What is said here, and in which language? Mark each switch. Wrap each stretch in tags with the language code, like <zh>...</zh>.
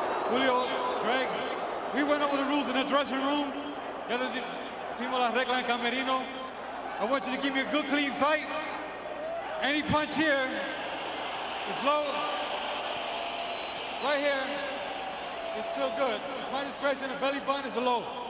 <en>Julio, Greg, we went over the rules in the dressing room.</en> <es>Hicimos las reglas en camerino.</es> <en>I want you to give me a good, clean fight. Any punch here is low. Right here, it's still good. My discretion, the belly button is low.</en>